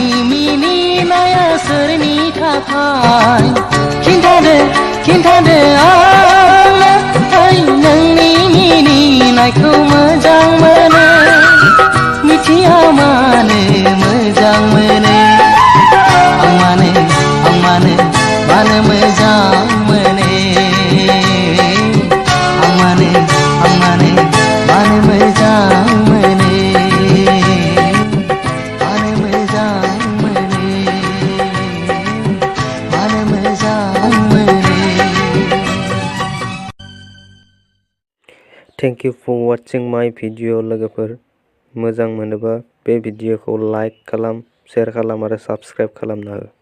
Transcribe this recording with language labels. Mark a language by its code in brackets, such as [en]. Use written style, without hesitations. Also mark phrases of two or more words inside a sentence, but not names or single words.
[brx] मिनिनाया सोरनि थाखाय खिन्थादो आंनो नोंनि मिनिनायखौ मोजां मोनो मिथिया मानो मोजां मोनो आं मानो मोजां मोनो आं मानो मोजां मोनो मानो मोजां मोनो [en] Thank you for watching my video [brx] लोगोफोर मोजां मोनोबा बे भिडियोखौ लाइक खालाम शेयार खालाम आरो साबस्क्राइब खालामना हो।